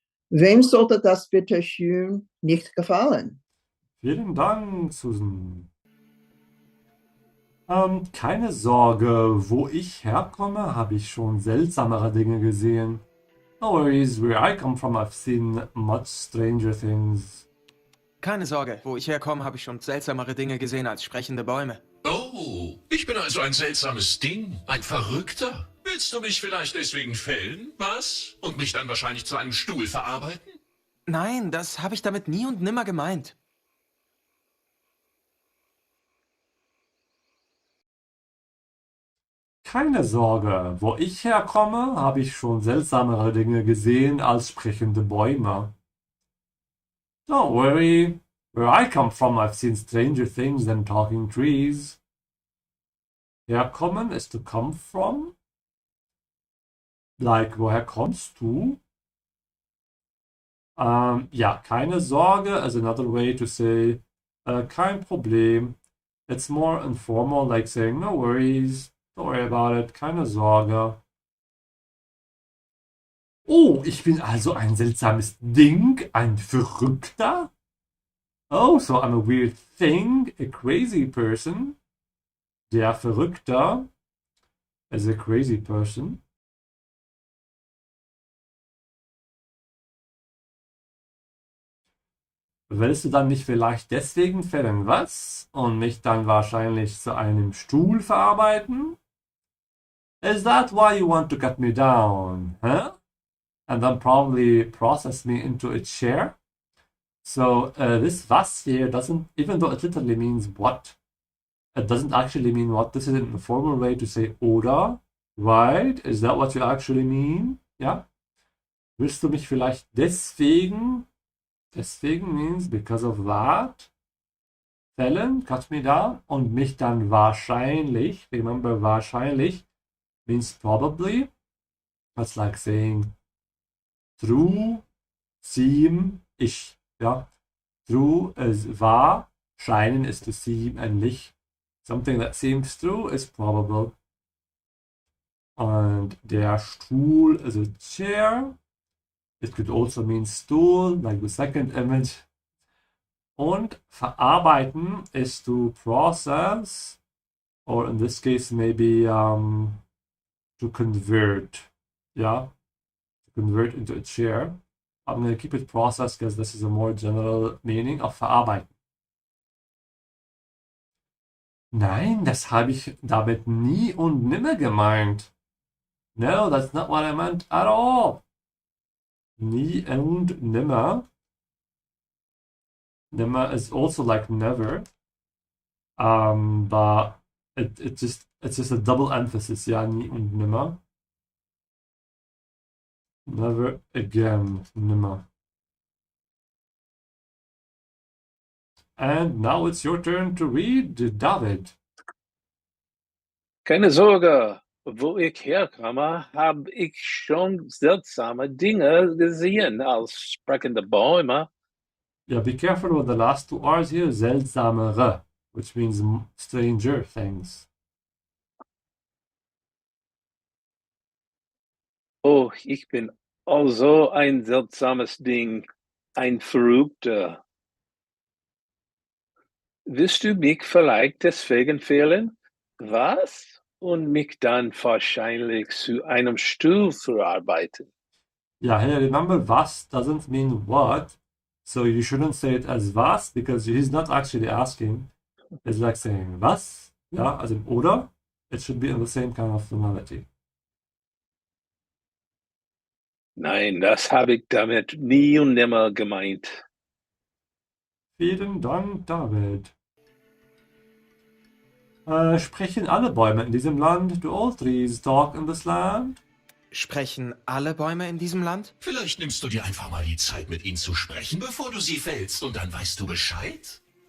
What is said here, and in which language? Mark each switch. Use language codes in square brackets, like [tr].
[de] Wem sollte das bitte schön nicht gefallen? Vielen Dank, Susan. Keine Sorge, wo ich herkomme, habe ich schon seltsamere Dinge gesehen. [en] No worries, where I come from, I've seen much stranger things. [de] Keine Sorge, wo ich herkomme, habe ich schon seltsamere Dinge gesehen als sprechende Bäume. Oh, ich bin also ein seltsames Ding, ein Verrückter. Willst du mich vielleicht deswegen fällen, was? Und mich dann wahrscheinlich zu einem Stuhl verarbeiten? Nein, das habe ich damit nie und nimmer gemeint. Keine Sorge, wo ich herkomme, habe ich schon seltsamere Dinge gesehen als sprechende Bäume. [en] Don't worry, where I come from, I've seen stranger things than talking trees. [de] Herkommen ist [en] to come from. Like, [de] woher kommst du? Ja, keine Sorge [en] is another way to say, [de] kein Problem. [en] It's more informal, like saying, no worries. Don't worry about it, [de] keine Sorge. Oh, ich bin also ein seltsames Ding, ein Verrückter? [en] Oh, so I'm a weird thing, a crazy person. [de] Der Verrückter [en] is a crazy person. [de] Willst du dann nicht vielleicht deswegen fällen, was? Und mich dann wahrscheinlich zu einem Stuhl verarbeiten? [en] Is that why you want to cut me down, huh? And then probably process me into a chair? So this was here doesn't, even though it literally means what, it doesn't actually mean what. This is an informal way to say oder, right? Is that what you actually mean? [de] Ja? Willst du mich vielleicht deswegen [en] means because of that, [de] fällen, [en] cut me down, [de] und mich dann wahrscheinlich, [en] remember [de] wahrscheinlich, [en] means probably. That's like saying true, seem, ich. Ja? True is wahr, scheinen is to seem, ähnlich. Something that seems true is probable. [de] Und der Stuhl [en] is a chair. It could also mean stool, like the second image. [de] Und verarbeiten [en] is to process, or in this case maybe to convert, yeah, to convert into a chair. I'm going to keep it process because this is a more general meaning of verarbeiten. [de] Nein, das habe ich damit nie und nimmer gemeint. [en] No, that's not what I meant at all. [de] Nie und nimmer. [en] Nimmer is also like never. But it's just a double emphasis, [de] ja, nie und nimmer. [en] Never again, nimmer. And now it's your turn to read, David. [de] Keine Sorge, wo ich herkomme, habe ich schon seltsame Dinge gesehen als sprechende Bäume. [en] Yeah, be careful with the last two R's here, seltsamere, which means stranger things. [de] Oh, ich bin also ein seltsames Ding, ein Verrückter. Willst du mich vielleicht deswegen fehlen? Was? Und mich dann wahrscheinlich zu einem Stuhl verarbeiten. [en] Yeah, hey, remember was doesn't mean what, so you shouldn't say it as was, because he's not actually asking. It's like saying was, yeah, as in oder. It should be in the same kind of tonality. [de] Nein, das habe ich damit nie und nimmer gemeint. Vielen Dank, David. Sprechen alle Bäume in diesem Land? [en] Do all trees talk in this land? [de] Sprechen alle Bäume in diesem Land? Vielleicht nimmst du dir einfach mal die Zeit, mit ihnen zu sprechen, bevor du sie fällst, und dann weißt du Bescheid.